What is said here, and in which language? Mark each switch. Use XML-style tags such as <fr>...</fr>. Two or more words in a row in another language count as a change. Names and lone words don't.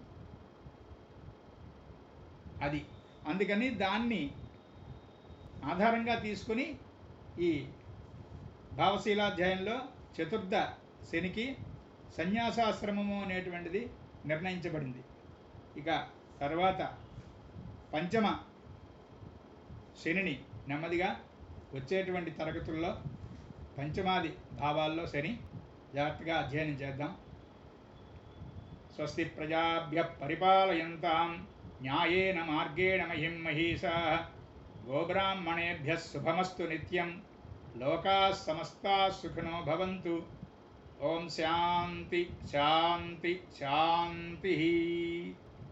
<te>అది అందుకని దాన్ని ఆధారంగా తీసుకుని ఈ భావశీలాధ్యాయంలో చతుర్థ శనికి సన్యాసాశ్రమము అనేటువంటిది నిర్ణయించబడింది. ఇక తర్వాత పంచమ శనిని నెమ్మదిగా వచ్చేటువంటి తరగతుల్లో పంచమాది భావాల్లో శని జాగ్రత్తగా అధ్యయనం చేద్దాం.</te> <sa>స్వస్తి ప్రజాభ్య పరిపాలయంతాం న్యాయేన మార్గేణ మహిం మహీషాః గోబ్రాహ్మణేభ్యः శుభమస్తు నిత్యం లోకాः సమస్తాः సుఖినో భవంతు. ఓం శాంతి శాంతి శాంతి.</sa>